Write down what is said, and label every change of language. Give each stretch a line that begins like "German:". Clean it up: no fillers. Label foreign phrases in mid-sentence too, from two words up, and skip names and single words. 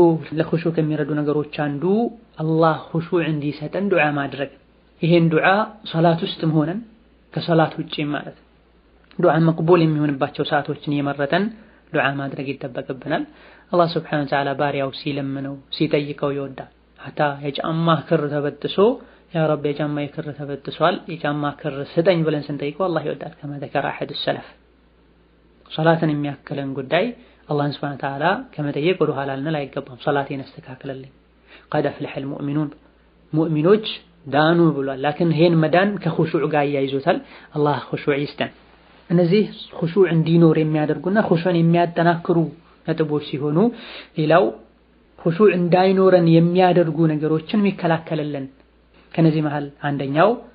Amharic: ለኹሹዕ ከሚረዱ ነገሮች አንዱ አላህ ኹሹዕ እንዲሰጠን ዱዓ ማድረግ። ይሄን ዱዓ ሶላት ውስጥም ሆነን ከሶላት ውጪ ማለት ዱዓ መቅቡል የሚሆንባቸው ሰዓቶችን የመረጠን ዱዓ ማድረግ ይጠበቅብናል። አላህ
Arabic: سبحانه وتعالى
Amharic: ባሪያው ሲለምነው ሲጠይቀው ይወዳል። ሐታ የጫማ ክር ተበጥሶ
Arabic: يا رب
Amharic: የጫማ ክር ተበጥሷል የጫማ ክር ስጠኝ ብለን ስንጠይቀው አላህ ይወዳል። ከማ
Arabic: ذكر أحد السلف
Amharic: ሶላትን የሚያክለን ጉዳይ አላህን
Arabic: سبحانه وتعالى
Amharic: ከመጠየቅ ወደ ኋላ ልንል አይገባም። ሶላቴን አስተካክልልኝ
Arabic: قد أفلح المؤمنون
Amharic: ሙእሚኖች ዳኑ ብሏል። ላኪን ይሄን መዳን ከኹሹዕ ጋር ያይዞታል። አላህ ኹሹዕ ይስጠን። እነዚህ ኹሹዕ እንዲኖር የሚያደርጉና ኹሹዕን የሚያጠናክሩ ነጥቦች ሲሆኑ ሌላው ኹሹዕ እንዳይኖረን የሚያደርጉ ነገሮችን የሚከላከልልን ከነዚህ መሃል አንደኛው